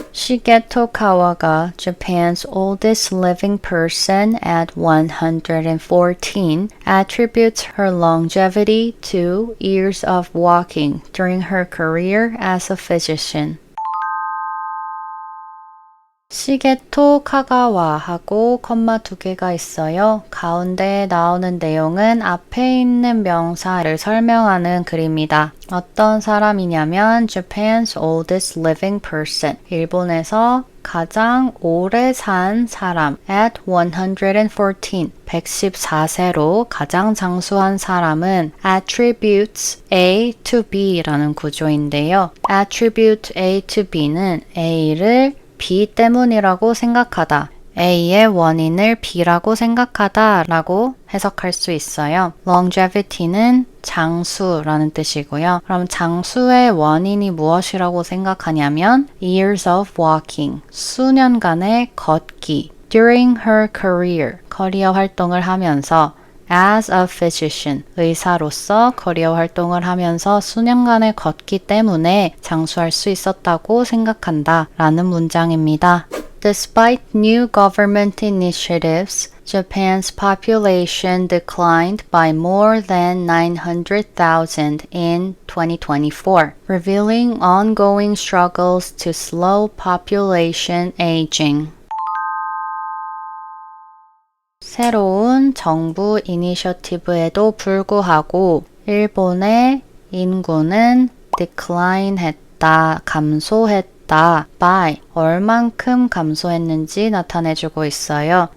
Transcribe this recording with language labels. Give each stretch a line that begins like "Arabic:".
English: Shigeto Kawaga, Japan's oldest living person at 114, attributes her longevity to years of walking during her career as a physician.
Korean: 시게토 카가와하고 컴마 2개가 있어요. 가운데 나오는 내용은 앞에 있는 명사를 설명하는 글입니다. 어떤 사람이냐면
English: Japan's oldest living person.
Korean: 일본에서 가장 오래 산 사람
English: at 114.
Korean: 114세로 가장 장수한 사람은
English: attributes A to B
Korean: 라는 구조인데요.
English: attribute A to B
Korean: 는 A를 B 때문이라고 생각하다. A의 원인을 B라고 생각하다 라고 해석할 수 있어요. longevity는 장수라는 뜻이고요. 그럼 장수의 원인이 무엇이라고 생각하냐면
English: years of walking,
Korean: 수년간의 걷기.
English: during her career,
Korean: 커리어 활동을 하면서
English: as a physician,
Korean: 의사로서 커리어 활동을 하면서 수년간의 걷기 때문에 장수할 수 있었다고 생각한다 라는 문장입니다.
English: Despite new government initiatives, Japan's population declined by more than 900,000 in 2024, revealing ongoing struggles to slow population aging.
Korean: 새로운 정부 이니셔티브에도 불구하고 일본의 인구는 decline 했다, 감소했다, by 얼만큼 감소했는지 나타내주고 있어요.